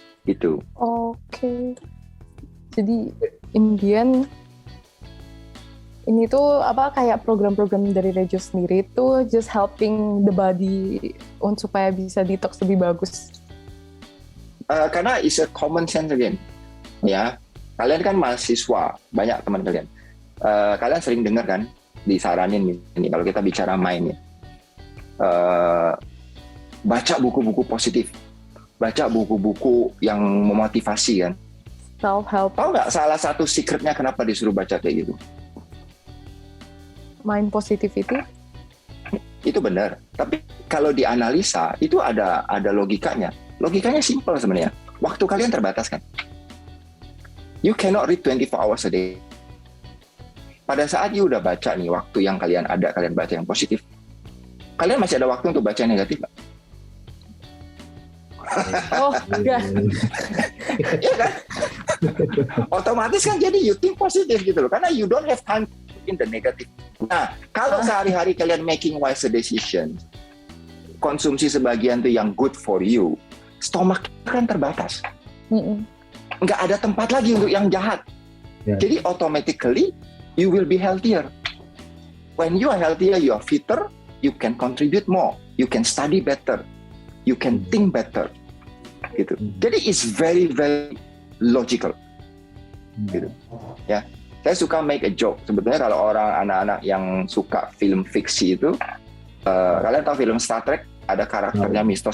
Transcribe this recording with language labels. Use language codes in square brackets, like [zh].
[id] Itu. Oke. Jadi Indian ini tuh apa kayak program-program dari Rejuve sendiri itu [en] just helping the body [id] supaya bisa detox lebih bagus. [en] Karena it's a common sense again, ya. [id] Kalian kan mahasiswa, banyak teman kalian. Kalian sering dengar kan, disaranin ini kalau kita bicara main ya. Baca buku-buku positif, baca buku-buku yang memotivasi kan. Self-help. Tahu nggak salah satu secretnya kenapa disuruh baca kayak gitu? [en] Mind positivity. [id] Itu benar. Tapi kalau dianalisa itu ada logikanya. Logikanya simple sebenarnya. Waktu kalian terbatas kan. [en] You cannot read 24 hours a day. [id] Pada saat you udah baca nih, waktu yang kalian ada, kalian baca yang positif. Kalian masih ada waktu untuk baca yang negatif nggak? Oh, enggak. Iya kan? Otomatis kan jadi [en] you think [id] positif gitu loh. [en] Karena you don't have time in the negative. [id] Nah, kalau sehari-hari kalian [en] making wiser decision, [id] konsumsi sebagian tuh yang [en] good for you, [id] stomach kan terbatas. Nggak ada tempat lagi untuk yang jahat. Yeah. [en] Jadi automatically you will be healthier. When you are healthier, you are fitter, you can contribute more, you can study better. you can think better gitu. Jadi it's very very logical gitu ya. [id] Saya suka [en] make a joke [id] sebetulnya kalau orang anak-anak yang suka film fiksi itu, kalian tahu film Star Trek ada karakternya Mr.